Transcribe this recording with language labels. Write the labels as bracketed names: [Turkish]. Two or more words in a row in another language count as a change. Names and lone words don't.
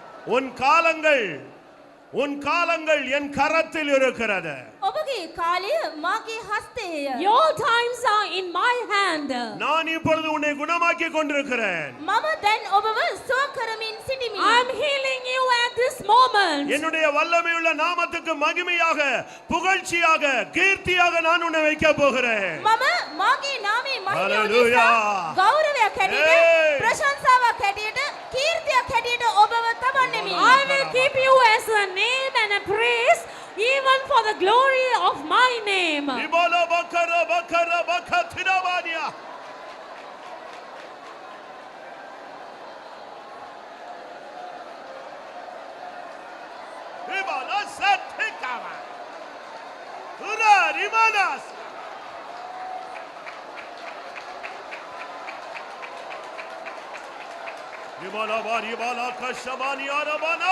[Tamil] உன் காலங்கள் என் கரத்தில் இருக்கிறது. [Sinhala] ඔබගේ කාලය මාගේ හස්තයේය. [English] Your times are in my hand. [Tamil] நான் இப்பொழுது உன்னை குணமாக்கி கொண்டிருக்கிறேன். [Sinhala] මම දැන් ඔබව සුව කරමින් සිටිමි. [English] I am healing you at this moment. [Tamil] என்னுடைய வல்லமையுள்ள நாமத்துக்கு மகிமையாக, புகழ்ச்சியாக, கீர்த்தியாக நான் உன்னை வைக்க போகிறேன். [Sinhala] මම මාගේ නාමයේ මහිමය Hallelujah. උදෙසා ගෞරවයක් හැටියට, Hey. ප්‍රශංසාවක් හැටියට, කීර්තියක් හැටියට ඔබව තබන්නෙමි. [English] I will keep you as a name and a praise, even for the glory of my name. இபோல பக்கர பக்கர பக்கத்திரவானியா. இபோல சத்திகவா. உரா ரிமானாஸ். இபோல வாரி பாலா கஷபானி அரபானா.